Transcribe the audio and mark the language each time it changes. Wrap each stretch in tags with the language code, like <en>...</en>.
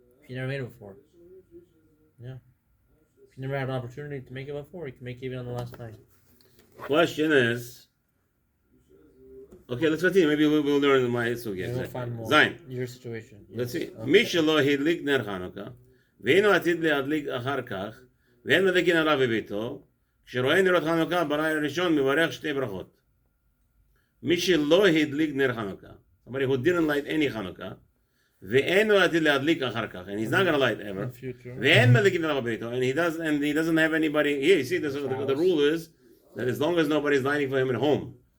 <en>You never made it before. Yeah. If you never had an opportunity to make it before, you can make it even on the last night. Question is, okay, let's continue. Maybe we'll learn my sugya. We'll find more. Zain. Your situation. Let's see. Okay.</en> <he>מי שלא הדליק נר חנוכה, ואינו עתיד להדליק אחר כך, ואין מדליקין עליו בביתו, כשרואה נרות חנוכה בלילה הראשון מברך שתי ברכות. מי שלא הדליק נר חנוכה,</he> <en>somebody who didn't light any חנוכה,</en> <he>ואינו עתיד להדליק אחר כך,</he> <en>and he's not going to light ever,</en> <he>ואין מדליקין עליו בביתו,</he> <en>and he doesn't have anybody here. You see, the rule is that as long as nobody's lighting for him at home.</en>